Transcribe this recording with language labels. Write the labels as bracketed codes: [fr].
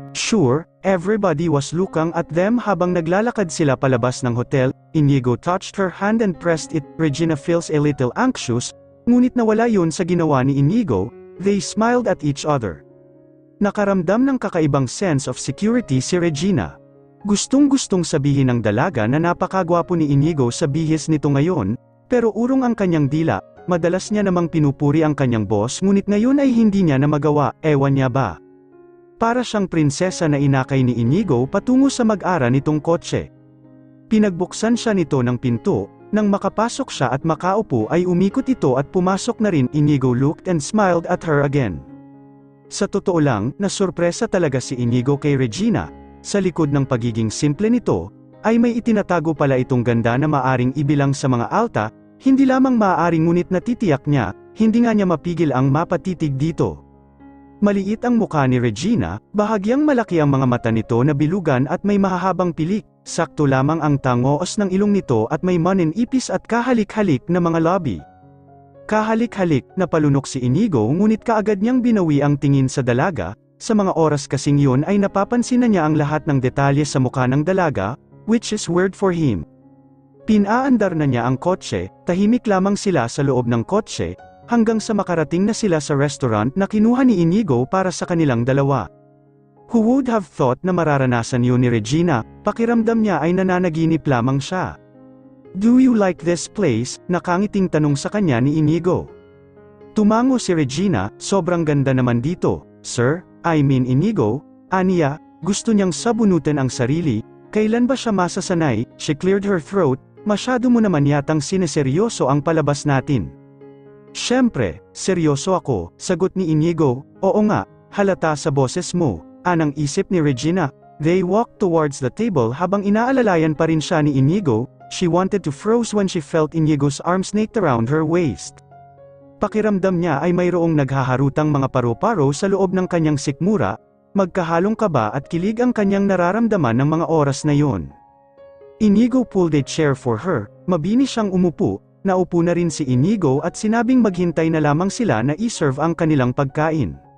[en] Sure, everybody was looking at them [tl] habang naglalakad sila palabas ng hotel. [en] Inigo touched her hand and pressed it. Regina feels a little anxious, [tl] ngunit nawala yun sa ginawa ni Inigo. [en] They smiled at each other. [tl] Nakaramdam ng kakaibang [en] sense of security [tl] si Regina. Gustong-gustong sabihin ng dalaga na napakagwapo ni Inigo sa bihis nito ngayon, pero urong ang kanyang dila. Madalas niya namang pinupuri ang kanyang boss ngunit ngayon ay hindi niya na magawa, ewan niya ba. Para siyang prinsesa na inakay ni Inigo patungo sa mag-ara nitong kotse. Pinagbuksan siya nito ng pinto, nang makapasok siya at makaupo ay umikot ito at pumasok na rin. [en] Inigo looked and smiled at her again. [tl] Sa totoo lang, nasurpresa talaga si Inigo kay Regina. Sa likod ng pagiging simple nito, ay may itinatago pala itong ganda na maaring ibilang sa mga alta, hindi lamang maaaring ngunit natitiyak niya, hindi nga niya mapigil ang mapatitig dito. Maliit ang mukha ni Regina, bahagyang malaki ang mga mata nito na bilugan at may mahahabang pilik, sakto lamang ang tangos ng ilong nito at may maninipis at kahalik-halik na mga labi. Kahalik-halik, napalunok si Inigo ngunit kaagad niyang binawi ang tingin sa dalaga. Sa mga oras kasing yun ay napapansin na niya ang lahat ng detalye sa mukha ng dalaga, [en] which is weird for him. [tl] Pinaandar na niya ang kotse, tahimik lamang sila sa loob ng kotse, hanggang sa makarating na sila sa restaurant na kinuha ni Inigo para sa kanilang dalawa. [en] Who would have thought [tl] na mararanasan yun ni Regina? Pakiramdam niya ay nananaginip lamang siya. [en] Do you like this place? [tl] Nakangiting tanong sa kanya ni Inigo. Tumango si Regina, sobrang ganda naman dito, sir, [en] I mean [tl] Inigo, aniya, gusto niyang sabunutin ang sarili, kailan ba siya masasanay? [en] She cleared her throat, [tl] masyado mo naman yatang sineseryoso ang palabas natin. Siyempre, seryoso ako, sagot ni Inigo. Oo nga, halata sa boses mo, anang isip ni Regina. [en] They walked towards the table [tl] habang inaalalayan pa rin siya ni Inigo. [en] She wanted to froze when she felt Inigo's arms snaked around her waist. [tl] Pakiramdam niya ay mayroong naghaharutang mga paro-paro sa loob ng kanyang sikmura, magkahalong kaba at kilig ang kanyang nararamdaman ng mga oras na yon. [en] Inigo pulled a chair for her, [tl] mabini siyang umupo. Naupo na rin si Inigo at sinabing maghintay na lamang sila na i-serve ang kanilang pagkain.